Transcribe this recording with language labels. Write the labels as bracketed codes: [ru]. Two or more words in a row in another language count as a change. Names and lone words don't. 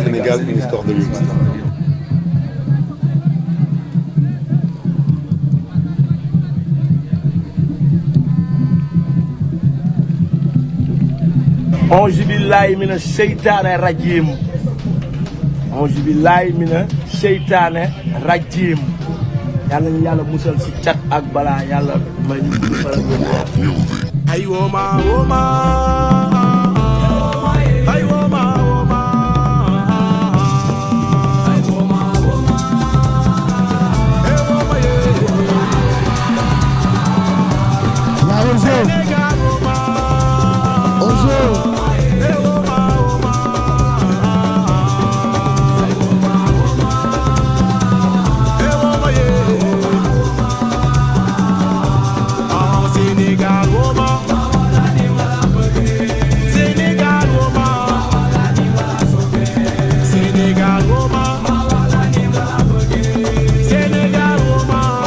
[fr] Sénégal, une histoire de luxe. [ar] أعوذ بالله من الشيطان الرجيم. أعوذ بالله من الشيطان الرجيم. [wo] Yàlla ñu yàlla musal si cat ak balaa yàlla may ñu gudd fan ak wér. Ay woma woma, ay woma woma, ay woma woma, ay woma ye. La Ozo, Sénégal woma, Ozo, ay woma woma, ay woma woma, ay woma ye. Ah Sénégal woma. Sénégal woma, Sénégal woma, Sénégal woma,